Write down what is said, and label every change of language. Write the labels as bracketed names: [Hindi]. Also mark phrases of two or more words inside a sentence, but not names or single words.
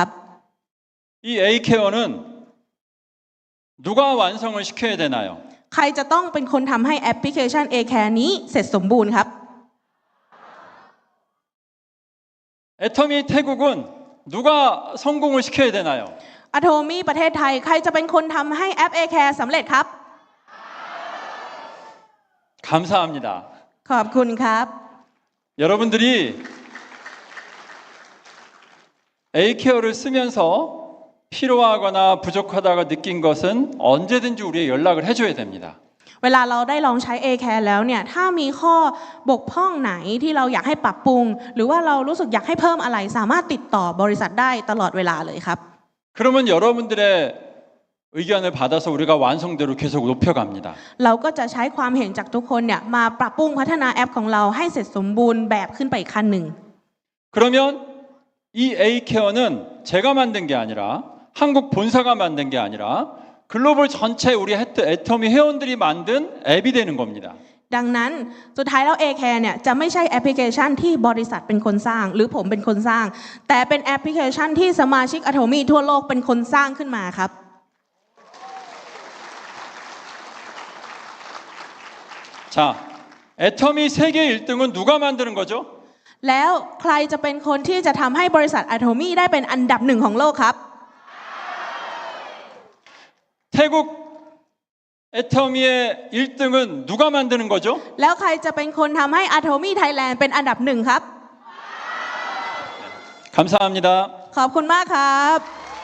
[Korean] 이 A케어는 누가 완성을 시켜야 되나요? [Thai] ใครจะต้องเป็นคนทำให้แอปพลิเคชัน A-Care นี้เสร็จสมบูรณ์ครับ [Korean] 애터미 태국은 누가 성공을 시켜야 되나요? [Thai] Atomy ประเทศไทยใครจะเป็นคนทำให้แอป A-Care สำเร็จครับ [Korean] 감사합니다. [Thai] ขอบคุณครับ [Korean] 여러분들이 A케어를 쓰면서 필요하거나 부족하다가 느낀 것은 언제든지 우리에 연락을 해줘야 됩니다. [Thai] เวลาเราได้ลองใช้ A-Care แล้วเนี่ยถ้ามีข้อบกพร่องไหนที่เราอยากให้ปรับปรุง หรือว่าเรารู้สึกอยากให้เพิ่มอะไรสามารถติดต่อบริษัทได้ตลอดเวลาเลยครับ [Korean] 그러면 여러분들의 의견을 받아서 우리가 완성대로 계속 높여갑니다. [Thai] เราก็จะใช้ความเห็นจากทุกคนเนี่ยมาปรับปรุงพัฒนาแอปของเราให้เสร็จสมบูรณ์แบบขึ้นไปอีกขั้นหนึ่ง [Korean] 그러면 이 A케어는 제가 만든 게 아니라 한국 본사가 만든 게 아니라 글로벌 전체 우리 애터미 회원들이 만든 앱이 되는 겁니다. [Thai] ดังนั้นสุดท้ายแล้ว A-Care เนี่ยจะไม่ใช่แอปพลิเคชันที่บริษัทเป็นคนสร้าง หรือผมเป็นคนสร้าง แต่เป็นแอปพลิเคชันที่สมาชิก Atomy ทั่วโลกเป็นคนสร้างขึ้นมาครับ [Korean] 자, 애터미 세계 1등은 누가 만드는 거죠? [Thai] แล้วใครจะเป็นคนที่จะทำให้บริษัท Atomy ได้เป็นอันดับหนึ่งของโลกครับ [Korean] 태국 애터미의 1등은 누가 만드는 거죠? [Thai] แล้วใครจะเป็นคนทำให้ Atomy Thailand เป็นอันดับหนึ่งครับ [Korean] 감사합니다. [Thai] ขอบคุณมากครับ